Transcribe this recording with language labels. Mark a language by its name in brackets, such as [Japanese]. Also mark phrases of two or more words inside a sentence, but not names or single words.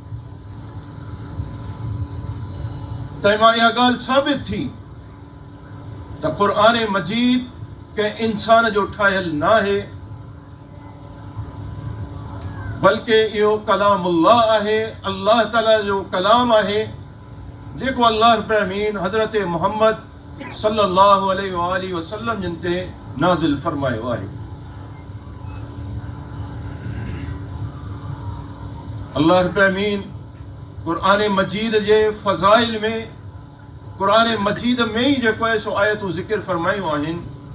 [Sindhi] तंहिं इहा ॻाल्हि साबित थी त क़ुरान मजीद कंहिं इंसान जो ठाहियल न आहे, बल्कि इहो कलामुल्लाह आहे, अल्लाह ताला जो कलाम आहे, जेको [Arabic] الله رب العالمين [Sindhi] हज़रत मुहम्मद [Arabic] صلى الله عليه وسلم [Sindhi] जिन ते नाज़िल फरमायो आहे। [Arabic] الله رب العالمين [Sindhi] क़ुरान मजीद जे फ़ज़ाइल में, क़ुरान मजीद में ही जेको आहे सो आयतूं ज़िक्र फरमायूं आहिनि।